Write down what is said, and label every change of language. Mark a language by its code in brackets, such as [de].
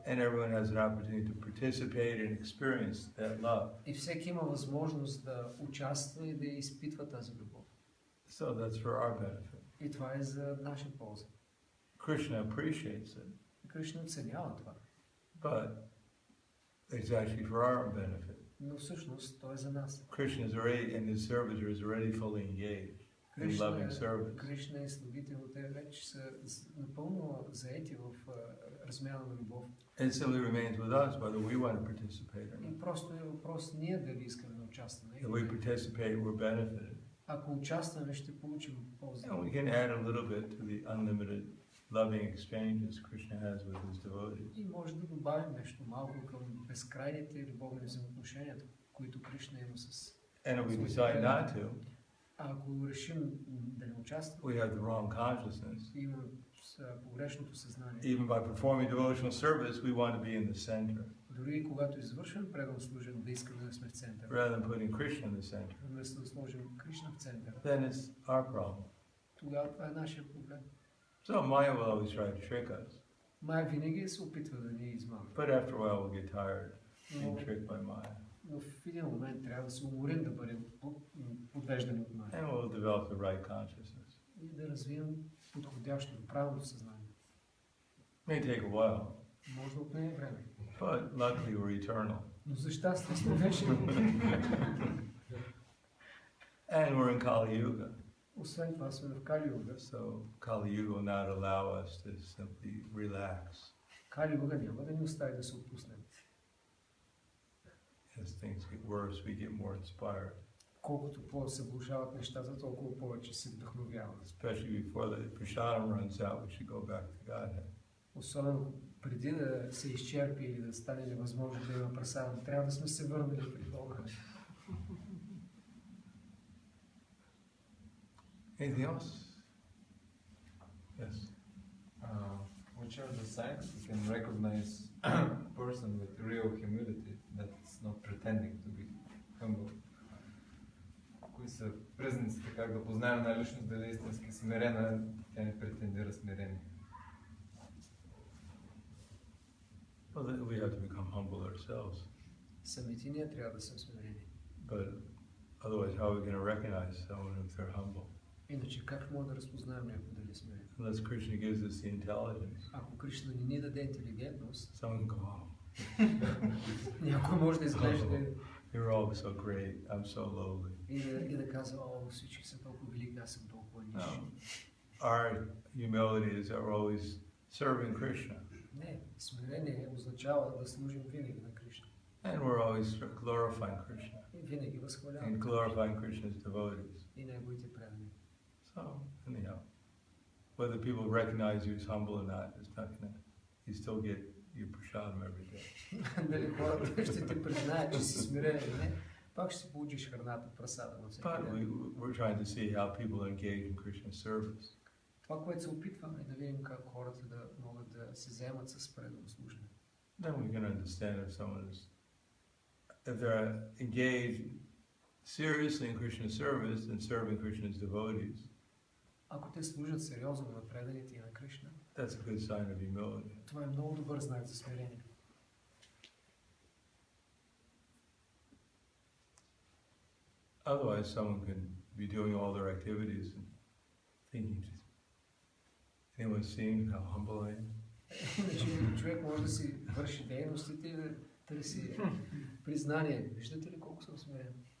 [en] And everyone has an opportunity to participate and experience that love. [bg] И всеки има възможност да участва и да изпитва тази любов. [en] So that's for our benefit. [bg] И това е за наша полза. [en] Krishna appreciates it, [bg] Кришна оценява това. [en] but it's actually for our benefit. [bg] Но всъщност то е за нас. [en] Krishna is already, and his servitor is already fully engaged. in loving service. [bg] Кришна и слугите, те вече са напълно заети в размяна на любов. [en] It simply remains with us whether we want to participate or not. [bg] И просто е въпрос ние дали искаме да участваме. [en] If we participate, we're benefited. [bg] Ако участваме, ще получим полза. [en] And we can add a little bit to the unlimited loving exchanges Krishna has with his devotees. [bg] И може да добавим нещо малко към безкрайните любовни взаимоотношения, които Кришна има с. [en] And if we decide not to, [bg] А ако решим да не участваме, [en] we have the wrong consciousness. [bg] имаме погрешното съзнание. [en] Even by performing devotional service, we want to be in the center, [bg] Дори когато извършваме предан служен, да искаме да сме в центъра. [en] rather than putting Krishna in the center. [bg] Вместо да сложим Кришна в центъра. [en] Then it's our problem. [bg] Тогава това е нашия проблем. [en] So Maya will always try to trick us. [bg] Мая винаги се опитва да ни измама. [en] But after a while, we'll get tired being tricked by Maya. [bg] Но в един момент трябва да се уморим да бъдем подвеждани от Мая. [en] And we'll develop the right consciousness. [bg] И да развием подходящото, правилното съзнание. [en] It may take a while, [bg] Може да отнеме време. [en] but luckily we're eternal. [bg] Но за щастие сме вечни. [en] And we're in Kali Yuga. [bg] Освен това сме в Кали Юга. [en] So Kali Yuga will not allow us to simply relax. [bg] Кали Юга няма да ни остави да се отпуснем. [en] As things get worse, we get more inspired. [bg] Колкото по-се влошават нещата, толкова повече се вдъхновяваме. [en] Especially before the prasadam runs out, we should go back to Godhead. [bg] Особено преди да се изчерпи или да стане невъзможно да има прасадам, трябва да сме се върнали при Бога. [en] Anything else? Yes. Which are the signs we can recognize a person with real humility that's not pretending to be humble? [bg] Кои са признаците, как да познаем една личност дали е истински смирена, тя не претендира смирение? [en] Well, then we have to become humble ourselves. [bg] Самите ние трябва да сме смирени. [en] But otherwise, how are we going to recognize someone if they're humble? [bg] Иначе как може да разпознаем някой дали е смирен? [en] Unless Krishna gives us the intelligence. [bg] Ако Кришна не ни даде интелигентност, [en] Someone can go, oh, [bg] някой може да изглежда [en] you're all so great, I'm so lowly. [bg] и да казва, о, всички са толкова велики, аз съм толкова ниш. [en] No. Our humility is that we're always serving Krishna. [bg] Не, смирение означава да служим винаги на Кришна. [en] And we're always glorifying Krishna. [bg] И винаги [en] And [bg] възхваляваме [en] glorifying Krishna's devotees. [bg] и неговите предани. [en] So, anyhow, whether people recognize you as humble or not, it's not gonna, you still get your prasadam every day. [bg] Дали хората ще те признаят, че си смирен или не, пак ще си получиш храната, прасада на всеки [en] But [bg] ден. [en] we're trying to see how people engage in Krishna's service. [bg] Това, което се опитваме да видим как хората да могат да се заемат с предано служене. [en] Then we can understand if someone is, if they're engaged seriously in Krishna's service and serving Krishna's devotees, [bg] Ако те служат сериозно на преданите и на Кришна, [en] that's a good sign of humility. [bg] това е много добър знак за смирение. [en] Otherwise, someone can be doing all their activities and thinking, anyone seeing how humble I am? [bg] Иначе човек може да си върши дейностите и да търси признание. Виждате ли колко съм смирен?